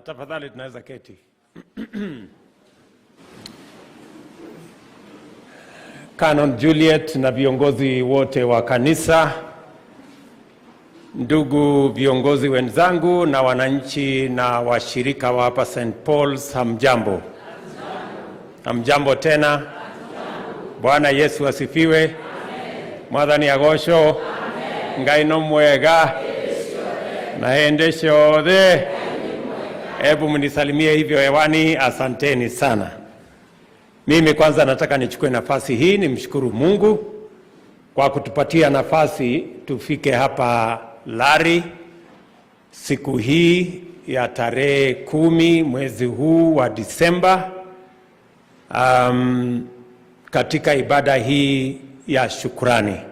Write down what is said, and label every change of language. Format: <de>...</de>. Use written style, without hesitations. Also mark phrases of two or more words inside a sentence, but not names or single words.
<sw>Tafadhali tunaweza keti. Canon Juliet na viongozi wote wa kanisa, ndugu viongozi wenzangu na wananchi na washirika wa hapa St. Paul's, hamjambo. Hamjambo tena. Bwana Yesu asifiwe.</sw> <ki>Amen. Mwathani agocwo. Amen. Ngai no mwega. Naendeshe othe.</ki> <sw>Hebu mnisalimie hivyo hewani. Asanteni sana. Mimi kwanza nataka nichukue nafasi hii nimshukuru Mungu kwa kutupatia nafasi tufike hapa Lari siku hii ya tarehe 10 mwezi huu wa Disemba, katika ibada hii ya shukrani.</sw>